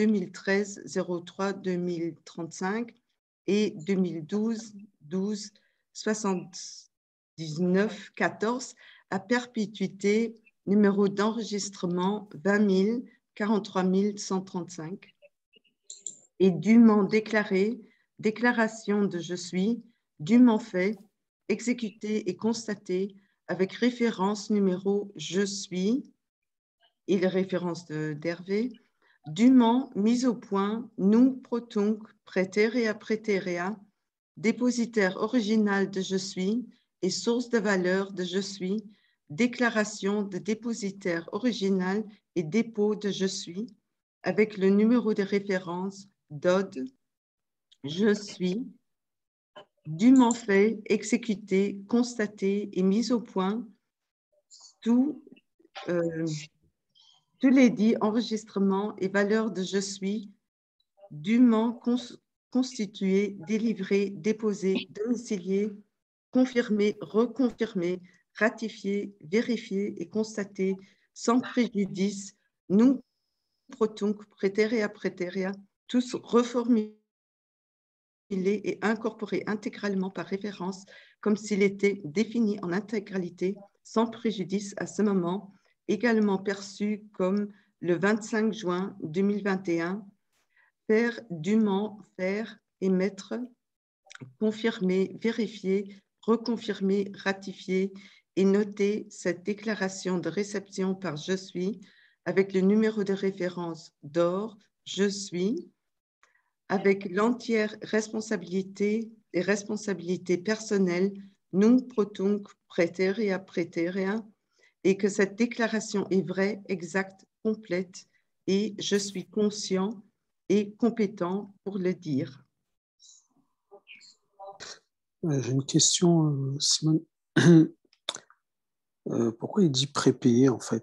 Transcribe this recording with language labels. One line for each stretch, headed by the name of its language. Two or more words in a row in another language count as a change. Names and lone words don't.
French: 2013-03-2035 et 2012-12-79-14 à perpétuité, numéro d'enregistrement 20 000 43 135 et dûment déclaré, déclaration de « Je suis », dûment fait, exécuté et constaté avec référence numéro « Je suis » et les références d'Hervé, dûment mise au point,
Latin: nunc pro tunc, praeterea praeterea,
French: dépositaire original de « Je suis » et source de valeur de « Je suis », déclaration de dépositaire original et dépôt de « Je suis », avec le numéro de référence DOD, je suis, dûment fait, exécuté, constaté et mis au point, tous les dits enregistrements et valeurs de je suis, dûment constitués, délivrés, déposés, domiciliés, confirmés, reconfirmés, ratifiés, vérifiés et constatés sans préjudice,
Latin: nunc pro tunc, praeterea praeterea,
French: tous reformulés et incorporé intégralement par référence comme s'il était défini en intégralité sans préjudice à ce moment, également perçu comme le 25 juin 2021, faire, dûment, faire, émettre, confirmer, vérifier, reconfirmer, ratifier et noter cette déclaration de réception par « Je suis » avec le numéro de référence d'or « Je suis » avec l'entière responsabilité et responsabilité personnelle,
Latin: nunc pro tunc, praeterea praeterea,
French: et que cette déclaration est vraie, exacte, complète, et je suis conscient et compétent pour le dire. J'ai une question, Simone. Pourquoi il dit prépayé en fait?